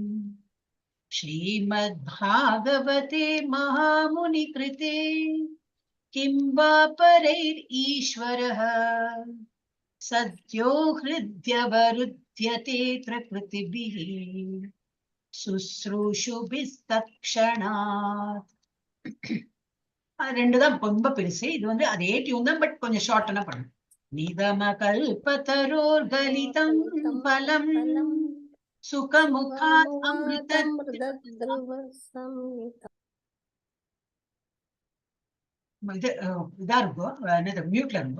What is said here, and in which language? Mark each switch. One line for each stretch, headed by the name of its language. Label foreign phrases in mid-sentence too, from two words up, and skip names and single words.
Sanskrit: श्रीमद्भागवते महामुनिकृते किं वा परैरीश्वरः सद्यो हृद्यवरुध्यतेऽत्र कृतिभिः शुश्रूषुभिस्तत्क्षणात्.
Tamil: ரெண்டு தான் ரொம்ப பெருசு. இது வந்து அதே டியூன் தான், பட் கொஞ்சம் ஷார்ட்டனா பண்ணும்.
Sanskrit: निगम कल्पतरोर् गलितं फलं शुकमुखात् अमृतम् इदा
Tamil: இருக்கும், என்னது மியூட்ல இருக்கும்.